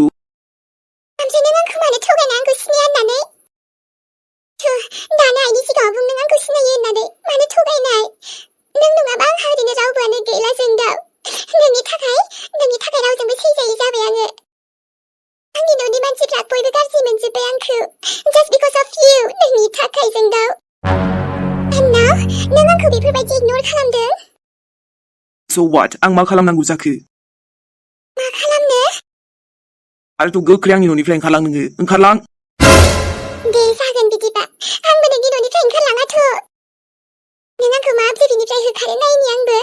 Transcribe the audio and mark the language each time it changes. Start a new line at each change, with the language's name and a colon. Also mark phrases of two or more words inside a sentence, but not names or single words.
Bodo: ओमफ्राय नों आंखौ मानो थगायनाय आंखौ सिनाया होननानै? दानो आइनि सिगाङाव बुं नों आंखौ सिनायो होननानै, मानो थगायनाय? नों नङाबा आंहा ओरैनो रावबोआनो गैला जोंदाव। नोंनि थाखाय रावजोंबो सैजायै जाबाय आङो। आंनि न'नि मानसिफ्रा बयबो गाज्रि मोनजोबो। नागारजोब्बाय आंखौ
English: just because of you
Bodo: नोंनि थाखाय जोंदाव
English: and now
Bodo: नों आंखौ बेफोरबायदि ignore खालामदों
English: So what?
Bodo: आं मा खालामनांगौ जाखो? मा खालामनो आरोथ' गोख्रै आंनि न'निफ्राय ओंखारलां नोङो ओंखारलां दे जागोन बिदिबा आंबो नोंनि न'निफ्राय ओंखारलाङाथ' नों आंखौ माब्रै बिनिफ्राय होखारो नायनि आंबो